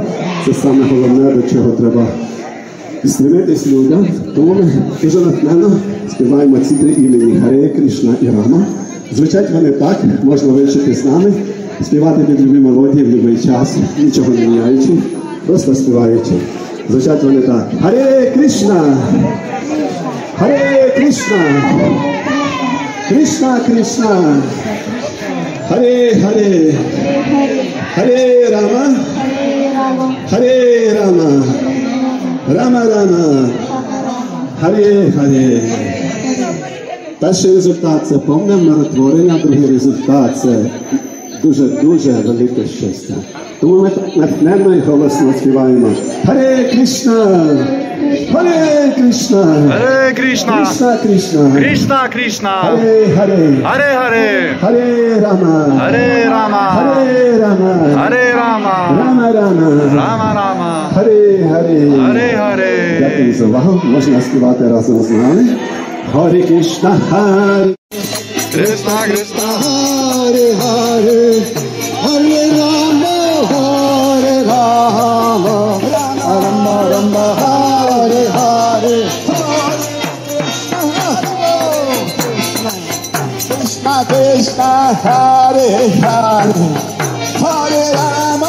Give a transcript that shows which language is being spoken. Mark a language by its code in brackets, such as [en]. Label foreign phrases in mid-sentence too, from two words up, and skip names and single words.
[uk] Це саме головне, до чого треба стремитись людям. Тому ми дуже натхненно співаємо ці три імені – Харе, Кришна і Рама. Звучать вони так, можна вивчити з нами, співати під любі мелодії в будь-який час, нічого не міняючи, просто співаючи. Звучать вони так. Харе Кришна! Харе Кришна! Кришна Кришна! Харе Харе! Харе Рама! Харе Рама! Рама Рама! Харе Харе! Перший результат – це повне миротворення, другий результат – це дуже-дуже велике щастя. Тому ми натхненно і голосно співаємо. Харе Кришна! Харе Кришна! Харе Кришна! Кришна Кришна! Кришна Кришна! Харе Харе! Харе Харе! Харе Рама! Харе Рама! Харе Рама! Харе Рама! Рама Рама! Рама Рама! Харе Харе! Харе Харе! Дякую за увагу. Можна співати разом з нами. Харе Кришна! Харе Кришна Кришна! Харе Харе! Харе Рама! Харе Рама! Рама Рама! Харе Харе! Krishna Krishna Hare Hare Hare Rama